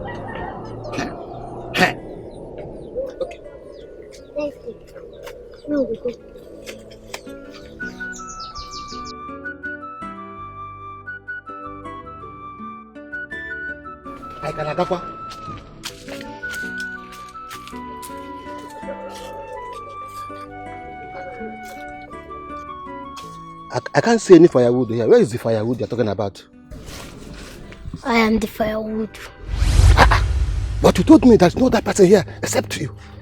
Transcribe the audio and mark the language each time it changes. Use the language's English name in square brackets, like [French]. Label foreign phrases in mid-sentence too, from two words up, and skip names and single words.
[English] Okay. Let's go. No, we go. I can agafa. I can't see any firewood here. Where is the firewood you're talking about? I am the firewood. But you told me there's no other person here except you.